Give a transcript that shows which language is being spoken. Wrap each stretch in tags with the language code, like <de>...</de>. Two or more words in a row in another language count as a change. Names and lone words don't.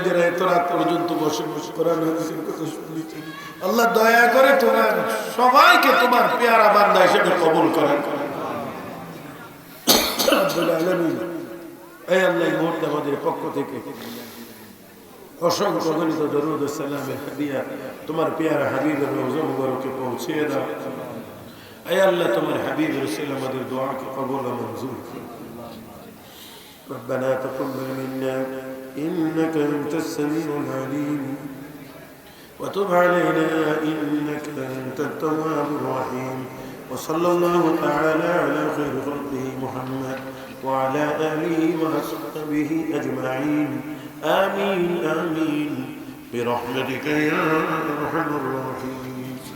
<bn>যারা এত রাত পর্যন্ত বসে বসে কোরআন হাদিসের কথা শুনছেন আল্লাহ, দয়া করে তোমার সবাইকে তোমার পেয়ারা বান্দা হিসেবে কবুল করেন</bn> <ar>رب العالمين.</ar> <bn>এই আল্লাহ, এই মুহূর্তে আমাদের পক্ষ থেকে অসংখ্য গণিত দরুদ ও সালামের হাদিয়া তোমার পেয়ারা হাবিবের রওজা মুবারকে পৌঁছে দাও।</bn> <ur>اے اللہ تمہارے حبیب رسول ہمارے دعا کی قبول و منظور</ur> <ar>ربنا تقبل منا انك انت السميع العليم وتب علينا انك انت التواب الرحيم وصلى الله تعالى على خير خلقه محمد وعلى اله وصحبه اجمعين آمين آمين برحمتك يا ارحم الراحمين.</ar>